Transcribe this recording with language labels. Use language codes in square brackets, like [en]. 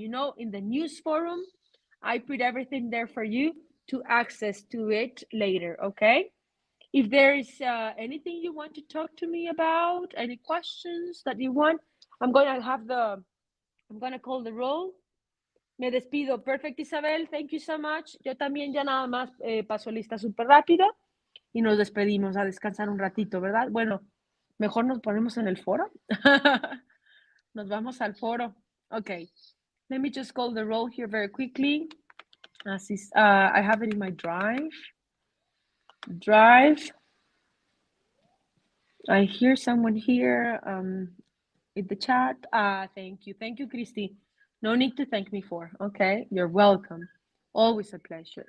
[en] In the news forum, I put everything there for you to access to it later, okay? If there is anything you want to talk to me about, any questions that you want, I'm going to call the roll. [es] Me despido. [en] Perfect, Isabel. Thank you so much. [es] Yo también ya nada más paso lista súper rápido y nos despedimos a descansar un ratito, ¿verdad? Bueno, mejor nos ponemos en el foro. Nos vamos al foro. Okay. [en] Let me just call the roll here very quickly. I have it in my drive. I hear someone here in the chat. Thank you. Thank you, Christy. No need to thank me for. Okay, you're welcome. Always a pleasure.